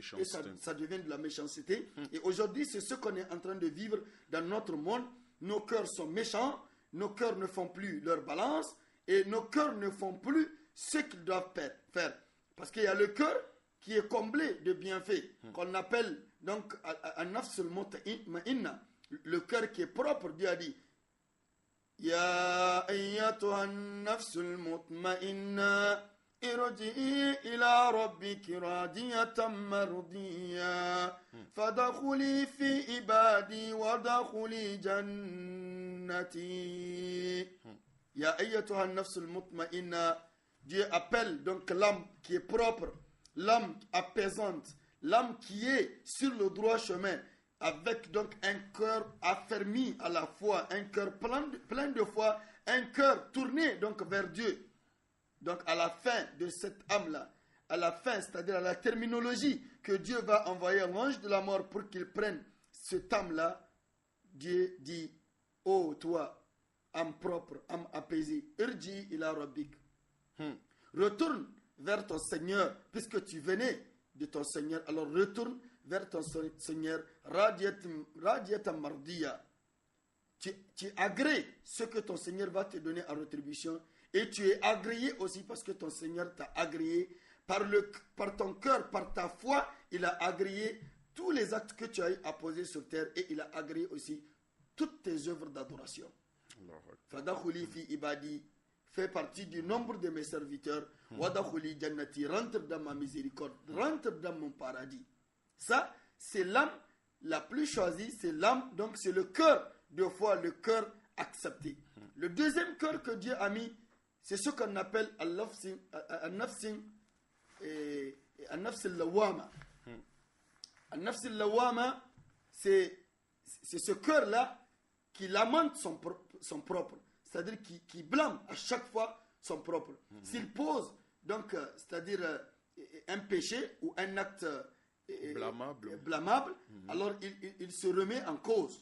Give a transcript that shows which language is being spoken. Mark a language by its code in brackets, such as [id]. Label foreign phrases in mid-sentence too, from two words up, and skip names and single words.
[fr] Et ça devient de la méchanceté. Et aujourd'hui, c'est ce qu'on est en train de vivre dans notre monde. Nos cœurs sont méchants, nos cœurs ne font plus leur balance et nos cœurs ne font plus ce qu'ils doivent faire. Parce qu'il y a le cœur qui est comblé de bienfaits, qu'on appelle donc [ar] النفس المطمئنة, [fr] le cœur qui est propre. Dieu a dit [ar] يا أيتها النفس المطمئنة ارجعي إلى ربك راضية مرضية فادخلي في عبادي وادخلي جنتي. يا أيتها النفس المطمئنة. [fr] Dieu appelle donc l'âme qui est propre, l'âme apaisante, l'âme qui est sur le droit chemin, avec donc un cœur affermi à la foi, un cœur plein de foi, un cœur tourné donc vers Dieu. Donc à la fin de cette âme-là, à la fin, c'est-à-dire à la terminologie que Dieu va envoyer l'ange de la mort pour qu'il prenne cette âme-là, Dieu dit, ô toi, âme propre, âme apaisée, [ar] ارجعي إلى ربك. [fr] Retourne vers ton Seigneur, puisque tu venais de ton Seigneur, alors retourne vers ton Seigneur, [ar] راضية مرضية. [fr] Tu agrées ce que ton Seigneur va te donner en rétribution, et tu es agréé aussi parce que ton Seigneur t'a agréé par ton cœur, par ta foi. Il a agréé tous les actes que tu as eu à poser sur terre, et il a agréé aussi toutes tes œuvres d'adoration. [ar] فادخلي في عبادي, [fr] fait partie du nombre de mes serviteurs. [ar] وادخلي جنتي, [fr] rentre dans ma miséricorde, rentre dans mon paradis. Ça, c'est l'âme la plus choisie, c'est l'âme, donc c'est le cœur de foi, le cœur accepté. Le deuxième cœur que Dieu a mis, c'est ce qu'on appelle [ar] النفس اللوامة. النفس اللوامة, [fr] c'est ce cœur-là qui lamente son propre. C'est-à-dire qui blâme à chaque fois son propre. S'il pose, donc, c'est-à-dire un péché ou un acte blâmable, alors il se remet en cause.